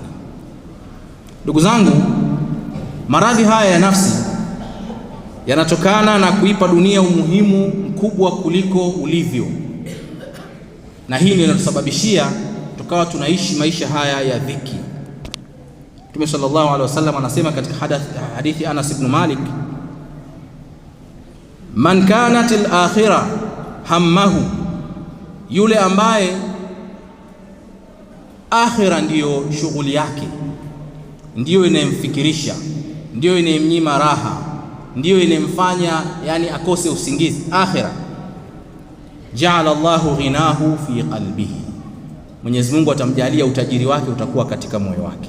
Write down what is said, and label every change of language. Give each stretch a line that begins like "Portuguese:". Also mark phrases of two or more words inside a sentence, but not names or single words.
Swahili: Ndugu zangu, maradhi haya ya nafsi yanatokana na kuipa dunia umuhimu mkubwa kuliko ulivyo, na hii ndio inatusababishia tukawa tunaishi maisha haya ya dhiki. Mtume
Arabic: صلى الله عليه وسلم
Swahili: anasema katika hadithi Anas ibn Malik,
Arabic: من كانت الآخرة همه,
Swahili: yule ambaye akhira ndiyo shughuli yake, ndiyo inayemfikirisha, ndiyo inayemnyima raha, ndiyo inayemfanya yani akose usingizi, akhira,
Arabic: جعل الله غناه في قلبه,
Swahili: Mwenyezi Mungu atamjalia utajiri wake utakuwa katika moyo wake.